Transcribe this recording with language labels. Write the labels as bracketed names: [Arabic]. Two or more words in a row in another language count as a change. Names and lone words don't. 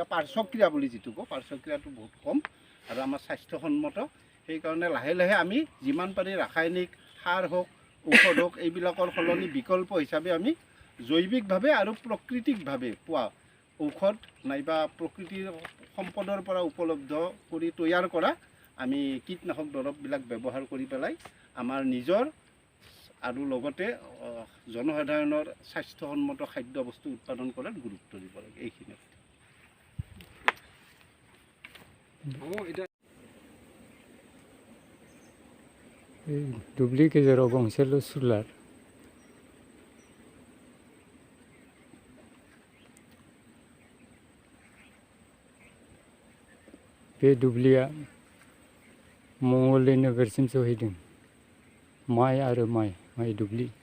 [Assamese] পাৰ্শ্বক্ৰিয়া বুলি যেটো কওঁ পাৰ্শ্বক্ৰিয়াটো বহুত কম আৰু আমাৰ স্বাস্থ্যসন্মত সেই কাৰণে লাহে লাহে আমি যিমান পাৰি ৰাসায়নিক সাৰ হোক ঔষধ হোক এইবিলাকৰ সলনি বিকল্প হিচাপে আমি জৈৱিকভাৱে আৰু প্ৰাকৃতিকভাৱে পোৱা ঔষধ নাইবা প্ৰকৃতিৰ সম্পদৰ পৰা উপলব্ধ কৰি তৈয়াৰ কৰা আমি কীটনাশক দৰৱবিলাক ব্যৱহাৰ কৰি পেলাই আমাৰ নিজৰ আৰু লগতে জনসাধাৰণৰ স্বাস্থ্যসন্মত খাদ্য বস্তু উৎপাদন কৰাত গুৰুত্ব দিব লাগে এইখিনি [Bodo] दुब्लि गेजेराव गंसेल' सुलार बे दुब्लिया मंगलदै नोगोरसिम सहैदों माइ आरो माइ दुब्लि